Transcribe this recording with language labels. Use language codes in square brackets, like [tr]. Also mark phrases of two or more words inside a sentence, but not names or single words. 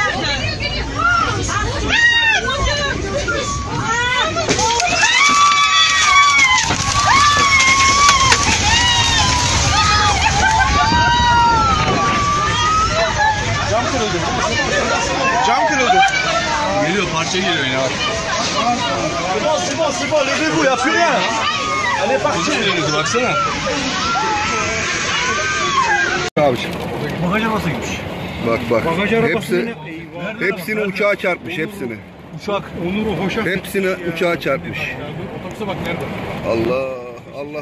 [tr] Cam kırıldı. Cam kırıldı. Geliyor, parça geliyor yine bak. [fr] C'est bon, levez-vous, il n'y a plus rien. Allez, parti. [tr] Geliyordu baksana. Abiciğim. Bagaj arabası gitmiş. Bak. Bagaj arabası Hepsini uçağa çarpmış, hepsini. Uçak. Onur hoşa. Hepsini uçağa çarpmış. Otobüse bak nerede? Allah.